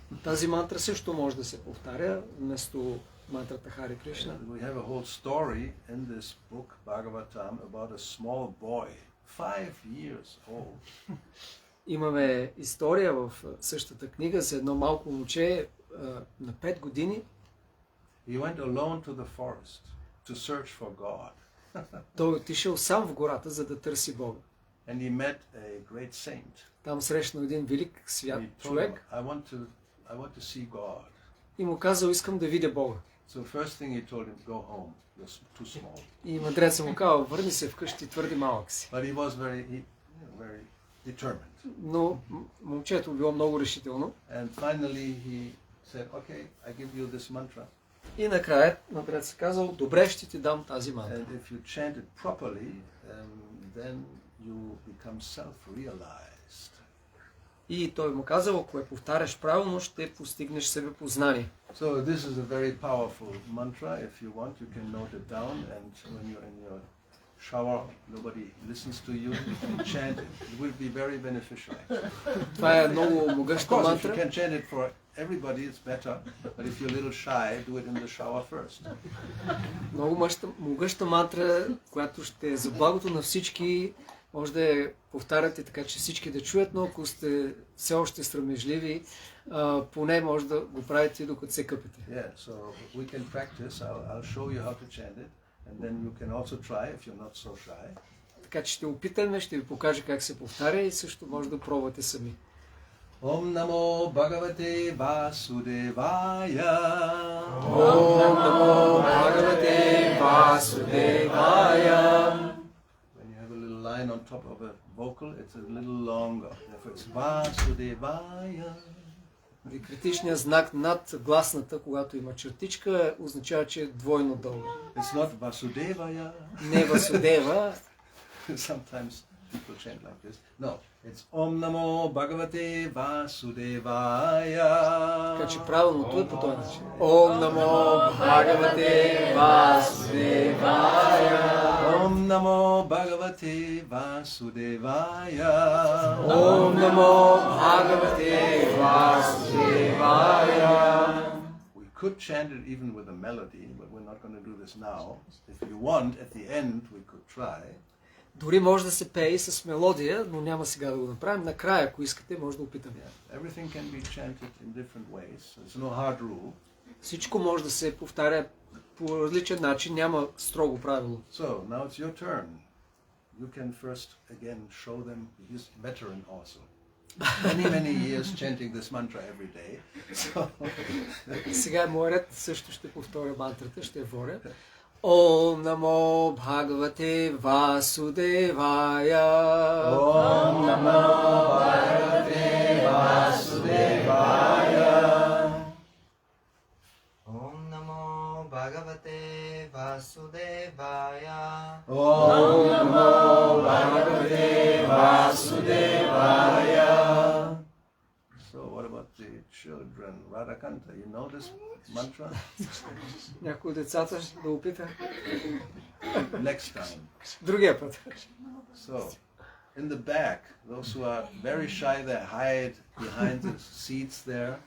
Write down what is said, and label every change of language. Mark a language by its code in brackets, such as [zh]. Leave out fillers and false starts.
[bg] Тази мантра също може да се повтаря вместо мантрата Харе Кришна. [en] We have a whole story in this book, Bhagavatam, about a small boy, 5 years old. [bg] Имаме история в същата книга за едно малко момче на 5 години. [en] He went alone to the forest to search for God. [bg] Той отишъл сам в гората, за да търси Бога. [en] And he met a great saint. [bg] Там срещнал един велик свят [en] He told him, [bg] човек [en] I want to see God. [bg] и му казал, искам да видя Бога. [en] So first thing he told him, go home. You're too small. [bg] И мъдреца му казал, върни се вкъщи, твърде малък си. [en] But he was very determined. [bg] Но момчето било много решително. [en] And finally he said, okay, I give you this mantra. [bg] И накрая мъдрецът казал, добре, ще ти дам тази мантра. [en] And if you chant it properly, then you become self-realized. [bg] И той му казал, ако я повтаряш правилно, ще постигнеш себепознание. [en] So this is a very powerful mantra. If you want, you can note it down, and when you're in your shower, nobody listens to you, you can chant it. It will be very beneficial. [bg] Това е много [en] Of [bg] могъща [en] course, if you [bg] мантра. [en] can chant it for everybody, it's better. But if you're a little shy, do it in the shower first. [bg] Много могъща мантра, която ще е за благото на всички. Може да я повтаряте така, че всички да чуят, но ако сте все още срамежливи, поне може да го правите докато се къпете. [en] Yeah, so we can practice. I'll show you how to chant it, and then you can also try if you're not so shy. [bg] Така че ще опитаме, ще ви покажа как се повтаря и също може да пробвате сами. [sa] Om Namo Bhagavate Vasudevaya. Om Namo Bhagavate Vasudevaya. [en] When you have a little line on top of a vocal, it's a little longer. Therefore it's Vasudevaya. [bg] Критичният знак над гласната, когато има чертичка, означава, че е двойно дълго. [en] It's not Vasudevaya. [bg] Не Васудева. [en] Sometimes people chant like this. No, it's [sa] Om Namo Bhagavate Vasudevaya. [bg] Така че правилното е по този начин. [sa] Om Namo Bhagavate Vasudevaya. Om Namo Bhagavate Vasudevaya. Om Namo Bhagavate Vasudevaya. [en] We could chant it even with a melody, but we're not going to do this now. If you want, at the end we could try. [bg] Дори може да се пее и с мелодия, но няма сега да го направим. Накрая, ако искате, може да опитаме. [en] Everything can be chanted in different ways. There's no hard rule. [bg] Всичко може да се повтаря по различен начин, няма строго правило. [en] So, now it's your turn. You can first again show them this veteran also. Many years chanting this mantra every day. So [bg] сега е моят ред, също ще повторя мантрата, ще я воря. [sa] Ом намо Бхагавате Васудевая. Om Namo Bhagavate Vasudevaya. Om Namo Bhagavate Vasudevaya. Om Namo Bhagavate Vasudevaya. [en] So what about the children? Radhakanta, you know this mantra? [bg] Някой от децата да опита. [en] Next time. [bg] Другия път. [en] So, in the back, those who are very shy, they hide behind the seats there.